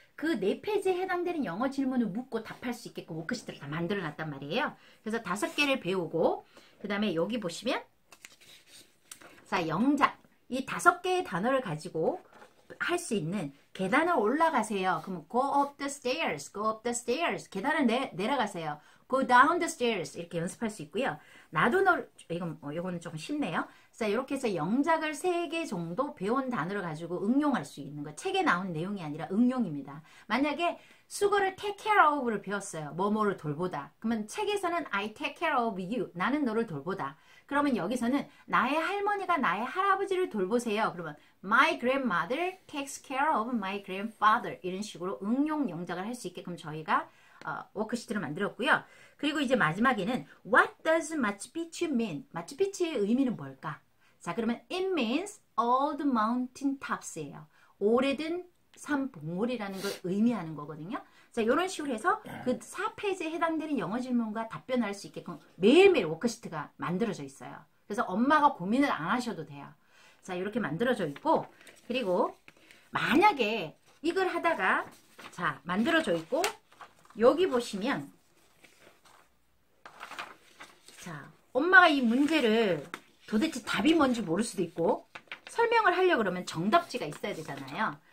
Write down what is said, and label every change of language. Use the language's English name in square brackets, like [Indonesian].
[Korean] 그 4페이지에 해당되는 영어 질문을 묻고 답할 수 있게끔 워크시트를 다 만들어 놨단 말이에요. 그래서 5개를 배우고 그 다음에 여기 보시면 자, 영작. 이 5개의 단어를 가지고 할 수 있는 계단을 올라가세요. [English] 그러면 go up the stairs, go up the stairs. [Korean] 계단을 내려가세요. [English] go down the stairs. [Korean] 이렇게 연습할 수 있고요. 나도 이거는 좀 쉽네요. 자, 이렇게 해서 영작을 3개 정도 배운 단어를 가지고 응용할 수 있는 거. 책에 나온 내용이 아니라 응용입니다. 만약에 수거를 take care of를 배웠어요. 뭐뭐를 돌보다. 그러면 책에서는 [English] I take care of you. [Korean] 나는 너를 돌보다. 그러면 여기서는 나의 할머니가 나의 할아버지를 돌보세요. 그러면 [English] my grandmother takes care of my grandfather. [Korean] 이런 식으로 응용 영작을 할 수 있게끔 저희가 워크시트를 만들었고요. 그리고 이제 마지막에는 [English] What does Machu Picchu mean? [Korean] 마추픽추의 의미는 뭘까? 자, 그러면 [English] It means old mountain tops예요. [Korean] 오래된 산 봉우리라는 걸 의미하는 거거든요. 자, 이런 식으로 해서 그 4페이지에 해당되는 영어 질문과 답변할 수 있게끔 매일매일 워크시트가 만들어져 있어요. 그래서 엄마가 고민을 안 하셔도 돼요. 자, 이렇게 만들어져 있고, 그리고 만약에 이걸 하다가 자, 만들어져 있고, 여기 보시면 자, 엄마가 이 문제를 도대체 답이 뭔지 모를 수도 있고 설명을 하려고 그러면 정답지가 있어야 되잖아요.